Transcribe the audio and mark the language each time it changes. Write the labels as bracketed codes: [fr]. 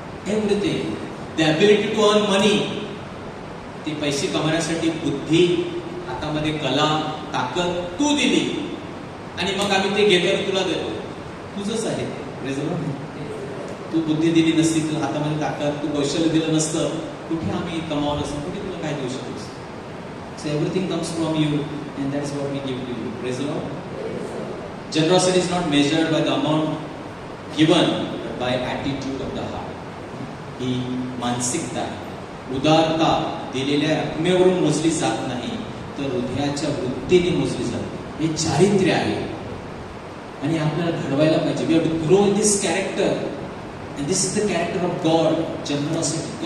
[mr] Everything. [en] The ability to earn money. [mr] ती पैसे कमवण्यासाठी बुद्धी, हातामध्ये कला, ताकद तू दिली आणि मग आम्ही ते घेतो आणि तुला देतो. तुझंच आहे. [en] Praise the lord. [mr] तू बुद्धी दिली नसती, तुला हातामध्ये ताकद, तू कौशल्य दिलं नसतं, कुठे आम्ही कमावलं असतं, कुठे तुला काय देऊ शकतो? [en] So everything comes from you and that is what we give to you. Praise the lord. Generosity is not measured by the amount given, but by attitude of the heart. [mr] ही मानसिकता, उदारता दिलेल्या रकमेवरून मोजली जात नाही, तर हृदयाच्या वृत्तीने मोजली जाते. हे चारित्र्य आहे आणि आपल्याला घडवायला पाहिजे. [en] We have to grow in this character and this is the character of God. Generosity.